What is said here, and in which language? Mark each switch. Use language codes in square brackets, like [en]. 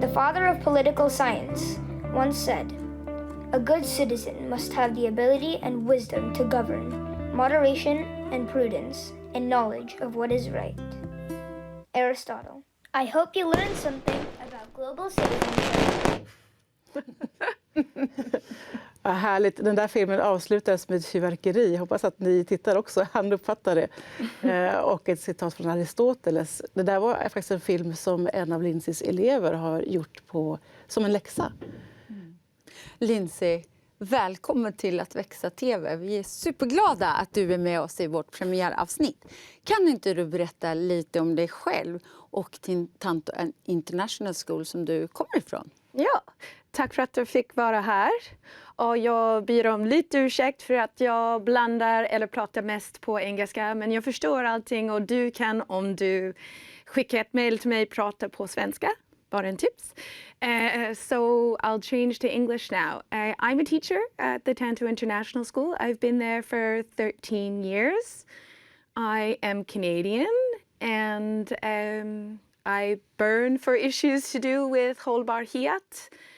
[en] The father of political science once said, "A good citizen must have the ability and wisdom to govern, moderation and prudence, and knowledge of what is right." Aristotle. I hope you learned something about global citizenship. [sv] Ja, härligt. Den där filmen avslutades med ett fyrverkeri. Jag hoppas att ni tittar också hann uppfatta det. Och ett citat från Aristoteles. Det där var faktiskt en film som en av Lindsays elever har gjort som en läxa. Lindsay, välkommen till Att växa TV. Vi är superglada att du är med oss i vårt premiäravsnitt. Kan inte du berätta lite om dig själv och din Tanto International School som du kommer ifrån? Ja, tack för att jag fick vara här. Och jag ber om lite ursäkt för att jag blandar eller pratar mest på engelska. Men jag förstår allting och du kan, om du skickar ett mejl till mig, prata på svenska. Bara en tips. [en] So I'll change to English now. I'm a teacher at the Tanto International School. I've been there for 13 years. I am Canadian and I burn for issues to do with hållbarhet.